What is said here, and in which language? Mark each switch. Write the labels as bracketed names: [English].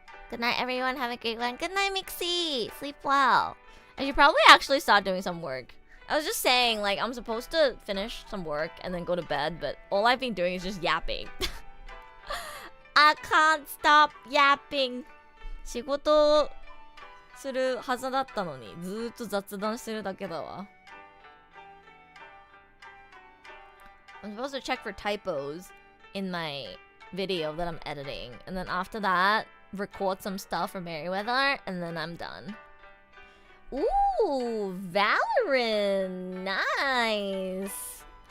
[English] Good night, everyone. Have a great one. Good night, Mixie. Sleep well. I should probably actually start doing some work. I was just saying, like, I'm supposed to finish some work and then go to bed, but all I've been doing is just yapping. I can't stop yapping. [Japanese] 仕事するはずだったのに、ずーっと雑談してるだけだわ。 [English] I'm supposed to check for typos in my video that I'm editing, and then after that, record some stuff for Merryweather, and then I'm done. Ooh, Valorant, nice.